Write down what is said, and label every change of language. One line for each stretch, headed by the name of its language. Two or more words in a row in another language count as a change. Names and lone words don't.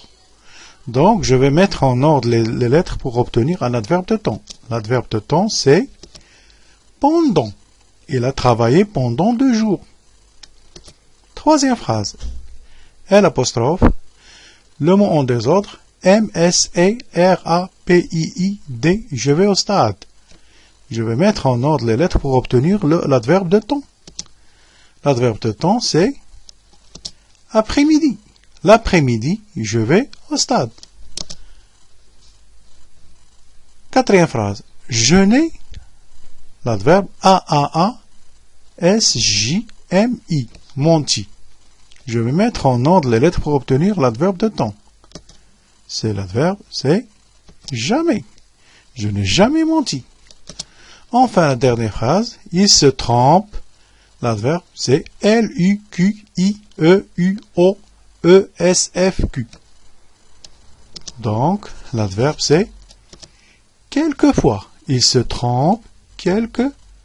French: Donc, je vais mettre en ordre les lettres pour obtenir un adverbe de temps. L'adverbe de temps, c'est pendant. Il a travaillé pendant 2 jours. Troisième phrase. L', le mot en désordre, M-S-A-R-A-P-I-I-D, je vais au stade. Je vais mettre en ordre les lettres pour obtenir l'adverbe de temps. L'adverbe de temps, c'est après-midi. L'après-midi, je vais au stade. Quatrième phrase. Jeûner. L'adverbe A-A-A-S-J-M-I. Menti. Je vais mettre en ordre les lettres pour obtenir l'adverbe de temps. L'adverbe, c'est jamais. Je n'ai jamais menti. Enfin, la dernière phrase. Il se trompe. L'adverbe, c'est L-U-Q-I-E-U-O-E-S-F-Q. Donc, l'adverbe, c'est quelquefois. Il se trompe quelquefois.